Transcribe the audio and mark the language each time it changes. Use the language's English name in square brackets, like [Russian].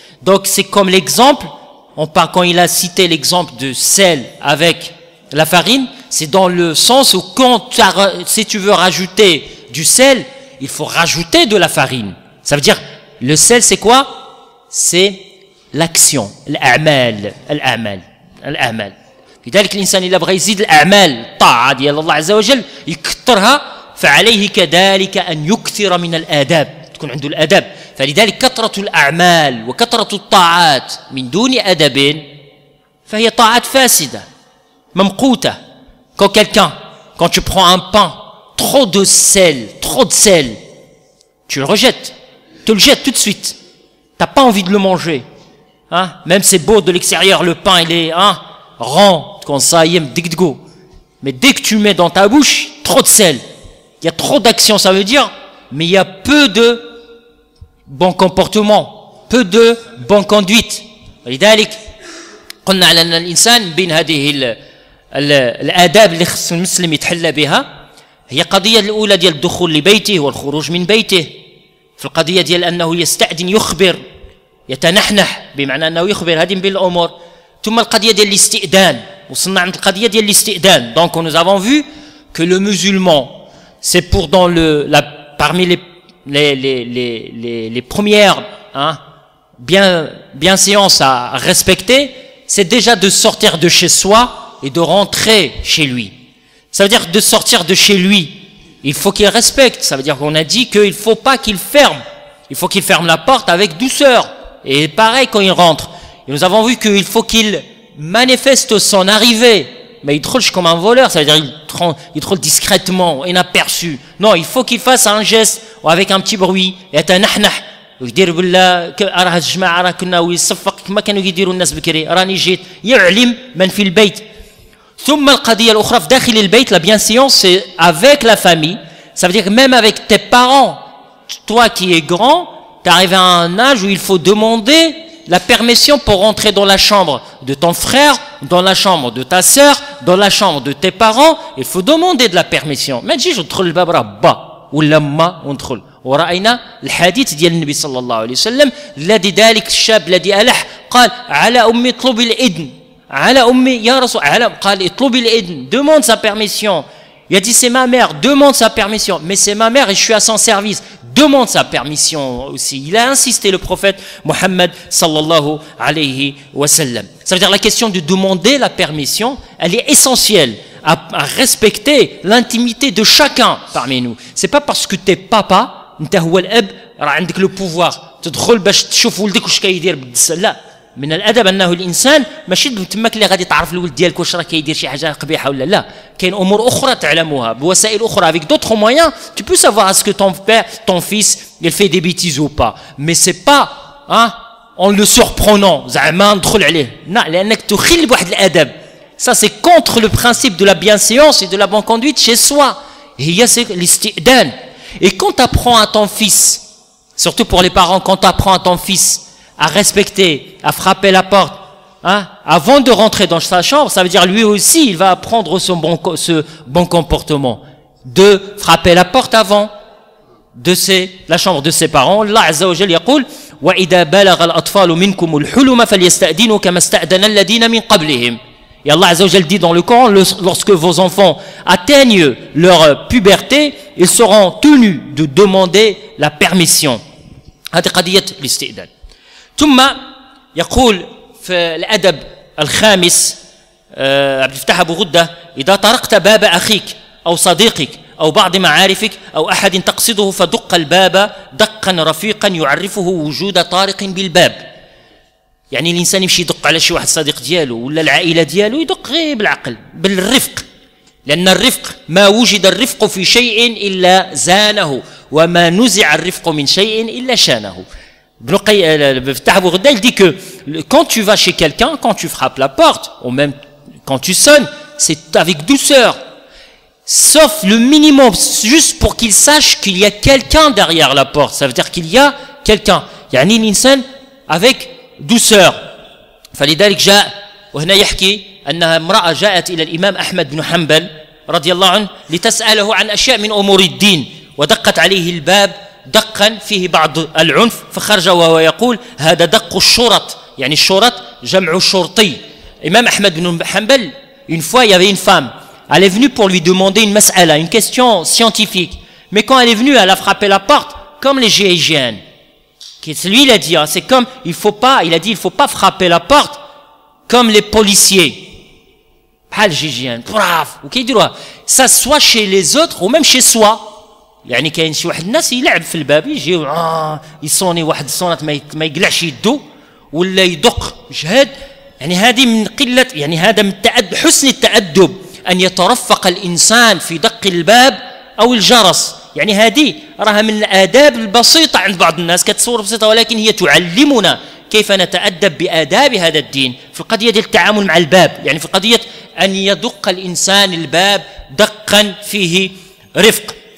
[French] Donc, c'est comme l'exemple, quand il a cité l'exemple de sel avec la farine, c'est dans le sens où si tu veux rajouter du sel, il faut rajouter de la farine. Ça veut dire, le sel c'est quoi? C'est l'action, [Arabic] الأعمال. لذلك الإنسان إذا بغى يزيد الأعمال الطاعة ديال الله عز وجل يكثرها، فعليه كذلك أن يكثر من الآداب، تكون عنده الآداب. فلذلك كثرة الأعمال وكثرة الطاعات من دون أدب فهي طاعات فاسدة ممقوتة. [French] Quand tu prends un pain, trop de sel, tu le rejettes, tu le jettes tout de suite. T'as pas envie de le manger. Même c'est beau de l'extérieur, le pain il est rond, comme ça, mais dès que tu mets dans ta bouche, trop de sel, il y a trop d'action, ça veut dire, mais il y a peu de bon comportement, peu de bonne conduite. [Arabic] ولذلك قلنا على أن الإنسان بين هذه الآداب اللي خص المسلم يتحلى بها هي قضية الأولى ديال الدخول لبيته والخروج من بيته. في القضية ديال أنه يستأذن، يخبر، يتنحنح، بمعنى أنه يخبر هذه بالأمور. ثم القضية ديال الاستئذان، وصلنا عند القضية ديال الاستئذان. [French] Donc nous avons vu que le musulman, c'est pour parmi les premières bienséances à respecter, c'est déjà de sortir de chez soi et de rentrer chez lui. Ça veut dire de sortir de chez lui, il faut qu'il respecte. Ça veut dire qu'on a dit qu'il ne faut pas qu'il ferme. Il faut qu'il ferme la porte avec douceur. Et pareil quand il rentre. Et nous avons vu qu'il faut qu'il manifeste son arrivée. Mais il troche comme un voleur, ça veut dire il troche discrètement, inaperçu. Non, il faut qu'il fasse un geste ou avec un petit bruit. [Arabic] يتنحنح ويدير بالله راه هاد الجماعه راه كنا ويصفق كما كانوا يديروا الناس بكري، راني جيت، يعلم من في البيت. ثم القضيه الاخرى في داخل البيت، [French] la bienséance c'est avec la famille. Ça veut dire que même avec tes parents, toi qui es grand, tu arrives à un âge où il faut demander la permission pour rentrer dans la chambre de ton frère, dans la chambre de ta sœur, dans la chambre de tes parents. Il faut demander de la permission. [Arabic] ما تجيش تدخل الباب راه با ولا ما وندخل. ورأينا الحديث ديال النبي صلى الله عليه وسلم الذي ذلك الشاب الذي ألح قال على أمي اطلبي الإذن، على أمي يا رسول، قال اطلبي الإذن، [French] demande sa permission. Il a dit c'est ma mère, demande sa permission. Mais c'est ma mère et je suis à son service, demande sa permission aussi. Il a insisté, le prophète Mohammed sallallahu alayhi wa sallam. Ça veut dire la question de demander la permission, elle est essentielle à respecter l'intimité de chacun parmi nous. C'est pas parce que t'es papa, [Arabic] انت هو الاب راه عندك [French] le pouvoir [Arabic] تدخل باش تشوف ولدك واش كيدير بالدسه. لا، من الادب انه الانسان ماشي تماك اللي غادي تعرف الولد ديالك واش راه كيدير شي حاجه قبيحه ولا لا كاين امور اخرى تعلموها بوسائل اخرى [French] avec d'autres moyens tu peux savoir est-ce que ton père ton fils il fait des bêtises ou pas mais c'est pas hein en le surprenant [Arabic] زعما ندخل عليه لا لانك تخل بواحد الادب [French] ça c'est contre le principe de la bienséance et de la bonne conduite chez soi هي c'est [Arabic] الاستئذان [French] et quand tu apprends à ton fils surtout pour les parents quand tu apprends à ton fils à respecter, à frapper la porte, hein, avant de rentrer dans sa chambre, ça veut dire lui aussi, il va apprendre ce bon comportement, de frapper la porte avant la chambre de ses parents. [Arabic] Allah Azza wa Jalla يقول وإذا بلغ الأطفال منكم الحلم فليستأذنوا كما استأذن الذين من قبلهم. [French] Et Allah Azza wa Jalla dit dans le Coran, lorsque vos enfants atteignent leur puberté, ils seront tenus de demander la permission. [Arabic] هذه قضية الاستئذان. ثم يقول في الأدب الخامس عبد الفتاح أبو غدة إذا طرقت باب أخيك أو صديقك أو بعض معارفك أو أحد تقصده فدق الباب دقا رفيقا يعرفه وجود طارق بالباب يعني الإنسان يمشي يدق على شي واحد صديق ديالو ولا العائلة ديالو يدق غير بالعقل بالرفق لأن الرفق ما وجد الرفق في شيء إلا زانه وما نزع الرفق من شيء إلا شانه. [French] Il dit que quand tu vas chez quelqu'un, quand tu frappes la porte, ou même quand tu sonnes, c'est avec douceur. Sauf le minimum, juste pour qu'il sache qu'il y a quelqu'un derrière la porte. Ça veut dire qu'il y a quelqu'un. [Arabic] يعني الإنسان [French] avec douceur. [Arabic] فلذلك جاء وهنا يحكي أنها امرأة جاءت إلى الإمام أحمد بن حنبل رضي الله عنه لتسأله عن أشياء من أمور الدين ودقت عليه الباب دقا فيه بعض العنف فخرج وهو يقول هذا دق الشرط يعني الشرط جمع شرطي. [French] Imam Ahmed bin Hanbal, une fois il y avait une femme, elle est venue pour lui demander une mas'ala, une question scientifique, mais quand elle est venue elle a frappé la porte comme les GIGN. Lui il a dit c'est comme il faut pas frapper la porte comme les policiers [Arabic] بحال [French] GIGN brave [Arabic] وكيديروها [French] ça soit chez les autres ou même chez soi. [Arabic] يعني كاين شي واحد الناس يلعب في الباب يجي يصوني واحد الصونات ما يقلعش يدو ولا يدق جهاد يعني هذه من قله يعني هذا من حسن التأدب ان يترفق الانسان في دق الباب او الجرس يعني هذه راها من الآداب البسيطه عند بعض الناس كتصور بسيطه ولكن هي تعلمنا كيف نتأدب بآداب هذا الدين في القضيه ديال التعامل مع الباب يعني في قضيه ان يدق الانسان الباب دقا فيه رفق.